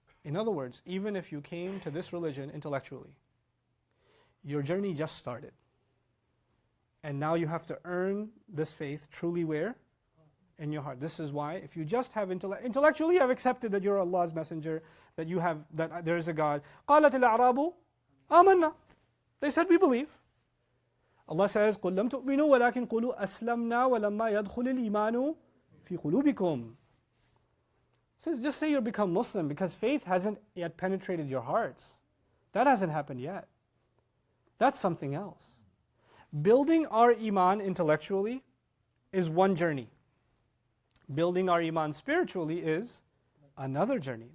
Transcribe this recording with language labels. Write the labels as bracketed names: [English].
[English] In other words, even if you came to this religion intellectually, your journey just started. And now you have to earn this faith truly where? In your heart. This is why if you just have intellectually you have accepted that you're Allah's messenger, that there is a God. [Arabic] قَالَتِ الْأَعْرَابُ آمَنَّا. [English] They said we believe. [Arabic] Allah says, قُلْ لَمْ تُؤْمِنُوا وَلَكِنْ قُلُوا أَسْلَمْنَا وَلَمَّا يَدْخُلِ الْإِيمَانُ فِي قُلُوبِكُمْ. [English] Says just say you become Muslim because faith hasn't yet penetrated your hearts. That hasn't happened yet. That's something else. Building our iman intellectually is one journey. Building our iman spiritually is another journey.